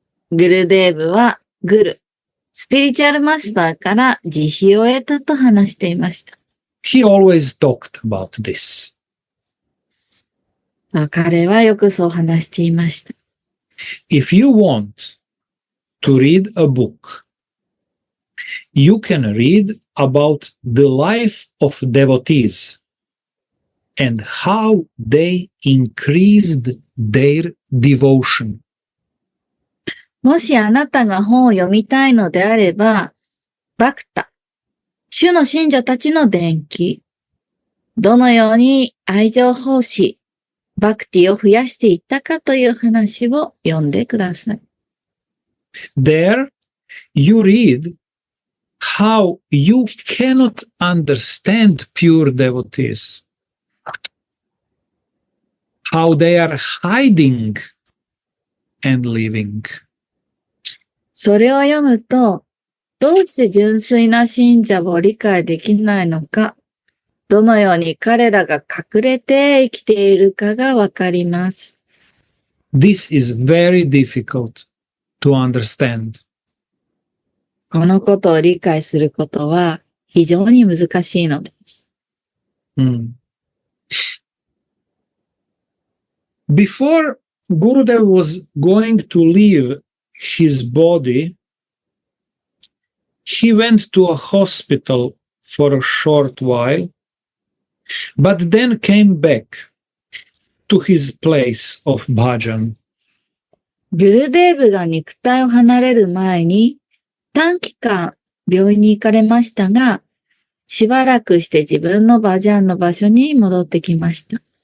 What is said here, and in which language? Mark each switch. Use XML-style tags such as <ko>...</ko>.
<ja>グルデーブはスピリチュアルマスターから慈悲を得たと話していました。</ja> <en>He always talked about this.</en> <ja>彼はよくそう話していました。</ja> <en>If you want to read a book, you can read about the life of devotees and how they increased their devotion.</en> <ja>もしあなたが本を読みたいのであれば、バクタ、主の信者たちの伝記、どのように愛情奉仕、バクティを増やしていったかという話を読んでください。</ja> <en>There you read how you cannot understand pure devotees, how they are hiding and living.</en> <ja>それを読むと、どうして純粋な信者を理解できないのか、どのように彼らが隠れて生きているかがわかります。</ja> <en>This is very difficult to understand.</en> <ja>このことを理解することは非常に難しいのです。</ja> <en>Before Gurudev was going to leave his body, he went to a hospital for a short while, but then came back to his place of bhajan.</en> <ja>グルデーブが肉体を離れる前に短期間病院に行かれましたが、しばらくして自分のバジャンの場所に戻ってきました。</ja>